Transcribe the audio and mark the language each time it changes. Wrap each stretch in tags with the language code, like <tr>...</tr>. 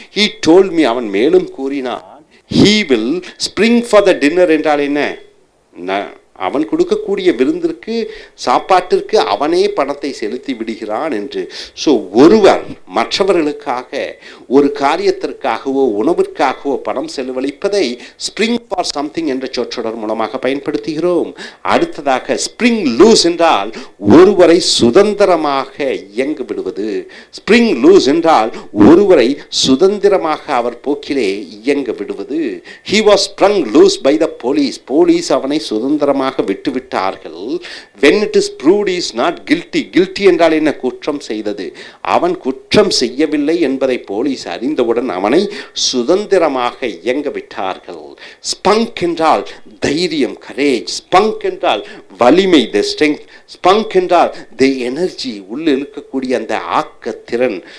<en>He told me,</en> <ta>அவன் மேலும் கூறினான்,</ta> <en>he will spring for the dinner</en> <ta>என்றால் என்ன? அவன் கொடுக்கக்கூடிய விருந்திற்கு, சாப்பாட்டிற்கு அவனே பணத்தை செலுத்தி விடுகிறான் என்று. ஸோ ஒருவர் மற்றவர்களுக்காக ஒரு காரியத்திற்காகவோ உணவிற்காகவோ பணம் செலவழிப்பதை</ta> <en>spring for something</en> <ta>என்ற சொற்றொடர் மூலமாக பயன்படுத்துகிறோம். அடுத்ததாக</ta> <en>spring loose</en> <ta>என்றால் ஒருவரை சுதந்திரமாக இயங்க விடுவது.</ta> <en>spring loose</en> <ta>என்றால் ஒருவரை சுதந்திரமாக அவர் போக்கிலே இயங்க விடுவது.</ta> <en>he was sprung loose by the police.</en> <ta>Police அவனை சுதந்திரமாக விட்டுவிட்டார்கள்.</ta> <en>when it is proved he is not guilty.</en> <ta>guilty என்றால் என்ன? குற்றம் செய்தது. அவன் குற்றம் செய்யவில்லை என்பதை போலீஸ் அறிந்தவுடன் அவனை சுதந்திரமாக இயங்க விட்டார்கள். ஸ்பங்க் என்றால் தைரியம், கரேஜ். ஸ்பங்க் என்றால் வலிமை, த ஸ்ட்ரெங்க். ஸ்பங்க் என்றால் த எனர்ஜி, உள்ள இருக்கக்கூடிய அந்த ஆக்க திறன்.</ta>